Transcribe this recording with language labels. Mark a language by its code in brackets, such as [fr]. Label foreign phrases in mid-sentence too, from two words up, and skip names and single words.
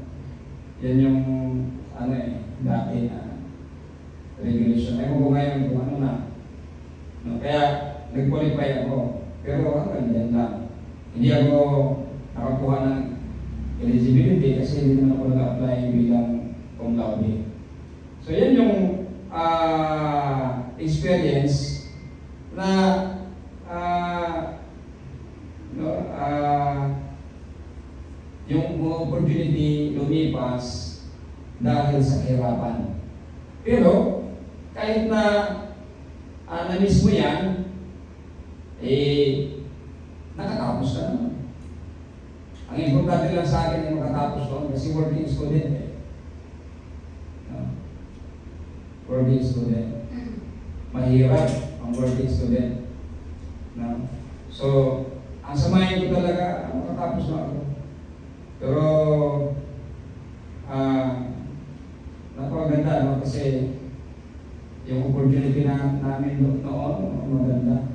[tl] Yan yung dati na regulation. Ewan ko ngayon kung ano na. No? Kaya, nag-qualify ako. Pero hanggang dyan lang. Hindi ako nakakuha ng eligibility kasi hindi naman ako nag-apply bilang [la] cum laude. [tl] So yan yung experience na yung opportunity lumipas dahil sa kahirapan. Pero kahit na na-miss mo yan, nakatapos ka naman. Ang importante lang sa akin ay makatapos doon kasi [en] working student [tl] eh. [en] No? Working student. [tl] Mahirap ang [en] working student. [tl] No? So, ang samayin ko talaga, makatapos na ako. Pero, napakaganda, no? Kasi yung opportunity namin noon, maganda.